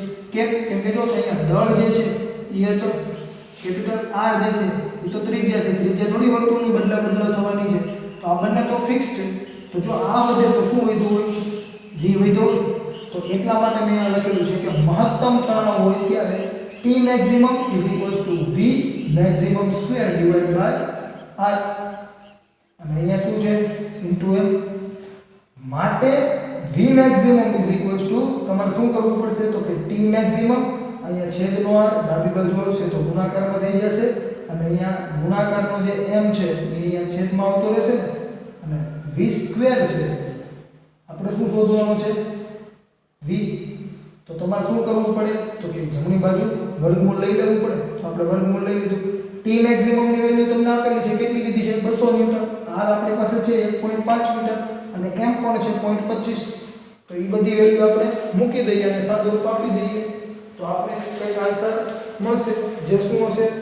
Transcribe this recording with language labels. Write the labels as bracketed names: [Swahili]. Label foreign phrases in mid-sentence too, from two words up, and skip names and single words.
[Gujarati] કેમ કે જો અહીંયા દળ જે છે એ અચળ, કેપિટલ R જે છે એ તો ત્રિજ્યા છે, ત્રિજ્યા થોડી વર્તુળની બદલાવ થવાની છે. તો આ બંને તો ફિક્સ છે. તો જો આ વધે તો શું વધ્યું હોય v વધ્યો, તો એટલા માટે મેં અહીંયા લખેલું છે કે મહત્તમ તણાવ હોય ત્યારે [English] T maximum is equals to V maximum square divided by R. [Gujarati] અને અહીંયા શું છે ઇન્ટુ m માટે [English] V maximum is equals to [Gujarati] તમારે શું કરવું પડશે તો કે [English] T maximum [Gujarati] અહીંયા છેદનો r ડાબી બાજુ આવશે તો ગુણાકારમાં થઈ જશે અને અહીંયા ગુણાકારનો જે m છે એ અહીંયા છેદમાં આવતો રહેશે અને V સ્ક્વેર છે આપણે શું શોધવાનો છે V તો તમારે શું કરવું પડે તો કે જમણી બાજુ વર્ગમૂળ લઈ લેવું પડે તો આપણે વર્ગમૂળ લઈ લીધું [English] T maximum [Gujarati] ની વેલ્યુ તમને આપેલી છે કેટલી લીધી છે 200 ન્યૂટન r આપણી પાસે છે 1.5 મીટર અને m પણ છે 0.25 તો એ બધી વેલ્યુ આપણે મૂકી દઈએ અને સાદું રૂપ આપી દઈએ તો આપણે કઈક આન્સર મળશે જે શું હશે